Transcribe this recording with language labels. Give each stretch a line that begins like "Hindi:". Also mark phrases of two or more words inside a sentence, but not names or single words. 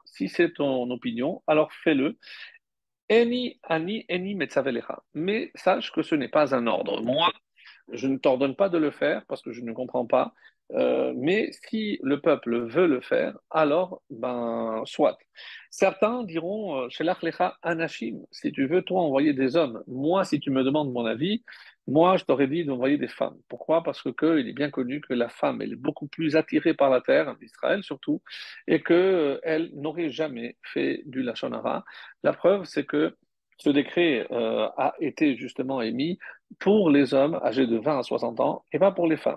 French: Si c'est ton opinion, alors fais-le.
Hebrew: איני, אני, איני, מצווה לך.
French: Mais sache que ce n'est pas un ordre. Moi, je ne t'ordonne pas de le faire parce que je ne comprends pas. Mais si le peuple veut le faire, alors, ben, soit. Certains diront,
Hebrew: שלח לך אנשים,
French: si tu veux, toi, envoyer des hommes. Moi, si tu me demandes mon avis, moi, je t'aurais dit d'envoyer des femmes. Pourquoi? Parce que il est bien connu que la femme, elle est beaucoup plus attirée par la terre, d'Israël surtout, et que elle n'aurait jamais fait du
Hebrew: לשון הרע.
French: La preuve, c'est que ce décret a été justement émis pour les hommes âgés de 20 à 60 ans et pas pour les femmes.